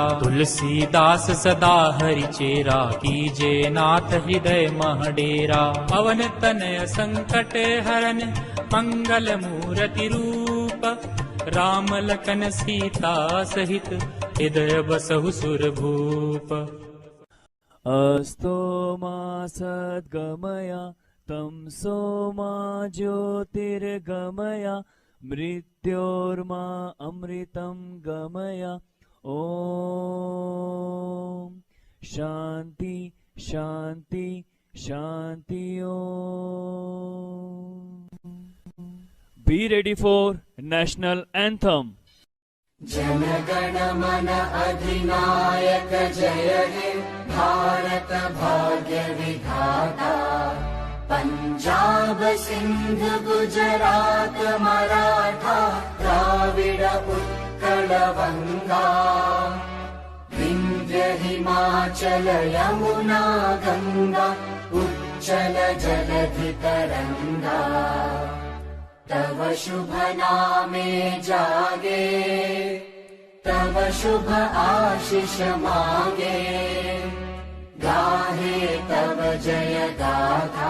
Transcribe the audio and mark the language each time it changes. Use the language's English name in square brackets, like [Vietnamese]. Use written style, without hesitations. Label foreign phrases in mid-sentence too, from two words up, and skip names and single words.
[Awadhi] तुलसीदास सदा हरि चेरा, कीजे नाथ हृदय मह डेरा। पवन तनय संकट हरन, मंगल मूर्ति रूप। राम लखन सीता सहित, हृदय बसहु सुर भूप। [Sanskrit] अस्तो मा सद्गमया, तमसो मा ज्योतिर्गमया। मृत्योर्मा अमृतं गमया। ओम शांति शांति शांति। ओम। [English] Be ready for national anthem. [Bangla] জন গণ মন অধিনায়ক জয় হে ভারত ভাগ্য বিধাতা। পঞ্জাব সিন্ধ গুজরাট মরাঠা দ্রাবিড় উৎকল বঙ্গ। বিন্ধ্য হিমাচল যমুনা গঙ্গা উচ্ছল জলধি তরঙ্গ। তব শুভ নামে জাগে, তব শুভ আশিস মাগে। গাহে তব জয় গাথা।